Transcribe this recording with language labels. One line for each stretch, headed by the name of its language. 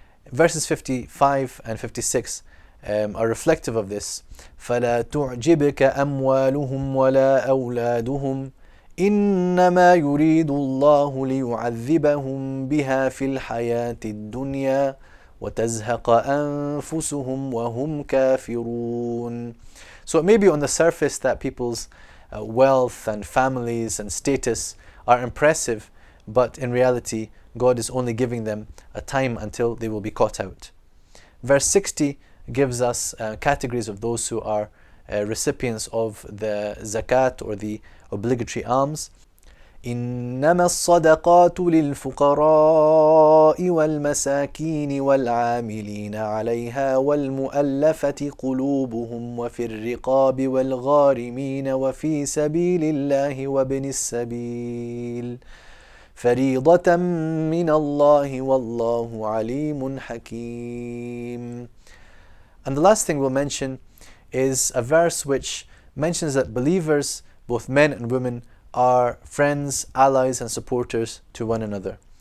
English: Verses 55 and 56 are reflective of this.
Arabic: فَلَا تُعْجِبْكَ أَمْوَالُهُمْ وَلَا أَوْلَادُهُمْ إنما يريد الله ليعذبهم بها في الحياة الدنيا وتزهق أنفسهم وهم كافرون.
English: So it may be on the surface that people's wealth and families and status are impressive, but in reality God is only giving them a time until they will be caught out. Verse 60 gives us categories of those who are recipients of the zakat or the obligatory alms.
Arabic: إنما الصدقات للفقراء والمساكين والعاملين عليها والمؤلفة قلوبهم وفي الرقاب والغارمين وفي سبيل الله وابن السبيل فريضة من الله والله عليم حكيم.
English: And the last thing we'll mention is a verse which mentions that believers, both men and women, are friends, allies and supporters to one another.